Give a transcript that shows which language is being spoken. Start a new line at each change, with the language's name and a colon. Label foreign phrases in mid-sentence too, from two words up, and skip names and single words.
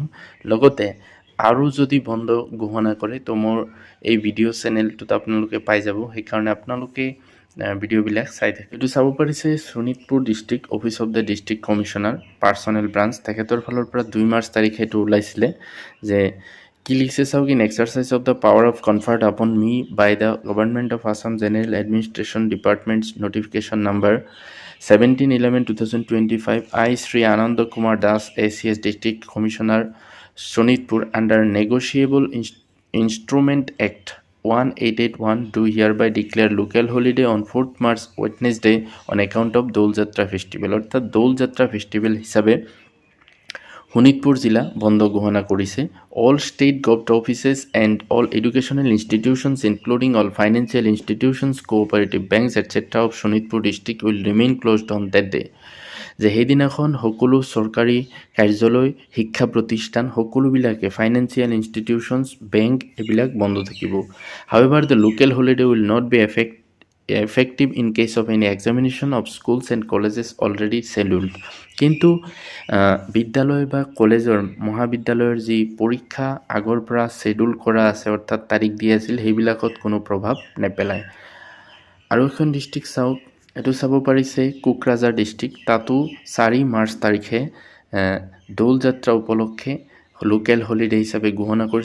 Assamese: লগতে আৰু যদি বন্ধ ঘোষণা কৰে তো মোৰ এই ভিডিঅ' চেনেলটোত আপোনালোকে পাই যাব, সেইকাৰণে আপোনালোকে ভিডিঅ'বিলাক চাই থাকে। এইটো চাব পাৰিছে
English: Sonitpur district office of the district commissioner personnel branch,
Assamese: তেখেতৰ ফালৰ পৰা 2 মাৰ্চ তাৰিখে এইটো ওলাইছিলে যে কি লিখছে চাওক,
English: in exercise of the power conferred upon me by the government of Assam general administration department's notification number 17/11/2025 I Sri Anand Kumar Das ACS District Commissioner Sonitpur under Negotiable Instrument Act 1881 do hereby declare local holiday on 4th March Wednesday on account of Dol Jatra Festival।
Assamese: অর্থাৎ দোল যাত্রা ফেস্টিভেল হিসাবে শোণিতপুৰ জিলা বন্ধ ঘোষণা কৰিছে।
English: all state government offices and all educational institutions including all financial institutions cooperative banks etcetera of Sonitpur district will remain closed on that day.
Assamese: যে সেইদিনাখন সকলো চৰকাৰী কাৰ্যালয়, শিক্ষা প্ৰতিষ্ঠান সকলোবিলাকে
English: financial institutions,
Assamese: বেংক এইবিলাক বন্ধ থাকিব।
English: however the local holiday will not be effective in case of any examination of schools and colleges already scheduled।
Assamese: কিন্তু বিদ্যালয় বা কলেজৰ মহাবিদ্যালয়ৰ যি পৰীক্ষা আগৰ পৰা শ্বেডিউল কৰা আছে অৰ্থাৎ তাৰিখ দিয়া আছিল সেইবিলাকত কোনো প্ৰভাৱ নেপেলায়। আৰু এখন ডিষ্ট্ৰিক্ট চাওক, এইটো চাব পাৰিছে কোকৰাঝাৰ ডিষ্ট্ৰিক্ট, তাতো 4 মাৰ্চ তাৰিখে দৌল যাত্ৰা উপলক্ষে
English: local holiday
Assamese: হিচাপে ঘোষণা কৰিছে।